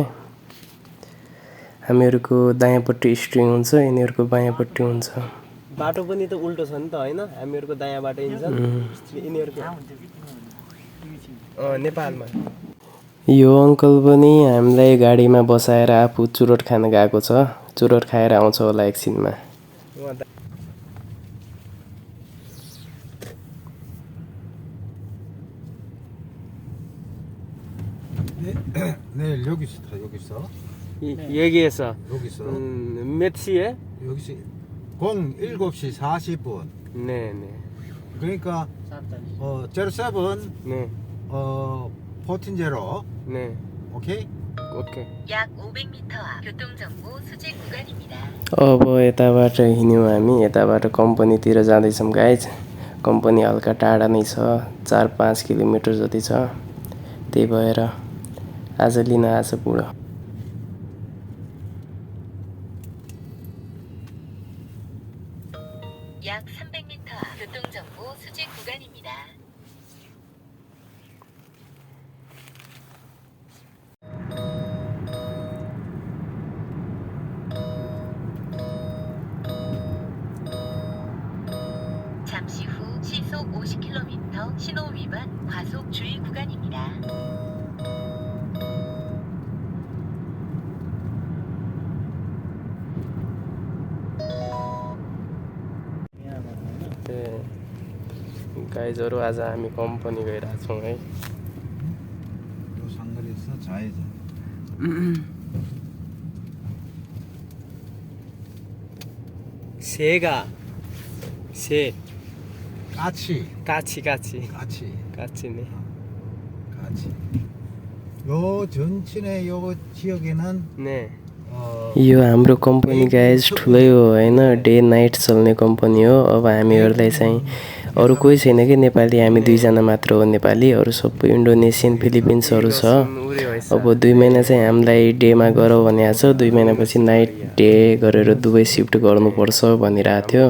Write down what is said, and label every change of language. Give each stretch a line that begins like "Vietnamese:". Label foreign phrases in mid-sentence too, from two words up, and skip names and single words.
Nepali: हामीहरूको दायाँपट्टि स्ट्रिङ हुन्छ, यिनीहरूको बायाँपट्टि हुन्छ। बाटो पनि त उल्टो छ नि त, होइन? हामीहरूको दायाँबाट हिँड्छन्, यिनीहरूको नेपालमा। यो अङ्कल पनि हामीलाई गाडीमा बसाएर आफू चुरोट खान गएको छ। चुरोट खाएर आउँछ होला एकछिनमा।
Korean: 네, 여기 있다. 여기서. 여기에서 여기서. 몇 시에? 여기서 07시 40분. 네. 그러니까 07 네. 14 네. 오케이? ओके। 약 500m 앞 교통정보 수집 구간입니다.
Nepali: अब यताबाट हिँड्यौँ हामी, यताबाट कम्पनीतिर जाँदैछौँ गाइज। कम्पनी हल्का टाढा नै छ, 4-5 किलोमिटर जति छ। त्यही भएर आज लिन आज बुढो।
Korean: 약 300m 앞 교통정보 수집 구간입니다. 잠시 후 시속 50km 신호 위반 과속 주의 구간입니다.
Nepali: गाइजहरू आज हामी कम्पनी गइरहेछौँ है।
Korean: 요 상거리에서 좌회전. 새가 새 까치. 까치네। 까치. 요 전진의 요 지역에는
Nepali: ने यो हाम्रो कम्पनी गाइज ठुलै हो होइन,
English: day night
Nepali: चल्ने कम्पनी हो। अब हामीहरूलाई चाहिँ अरू कोही छैन कि नेपाली, हामी दुईजना मात्र हो नेपाली, अरू सबै इन्डोनेसियन फिलिपिन्सहरू छ। अब 2 महिना चाहिँ हामीलाई डेमा गरौँ भनेको छ, 2 महिनापछि
English: night day
Nepali: गरेर दुवै सिफ्ट गर्नुपर्छ भनिरहेको थियो।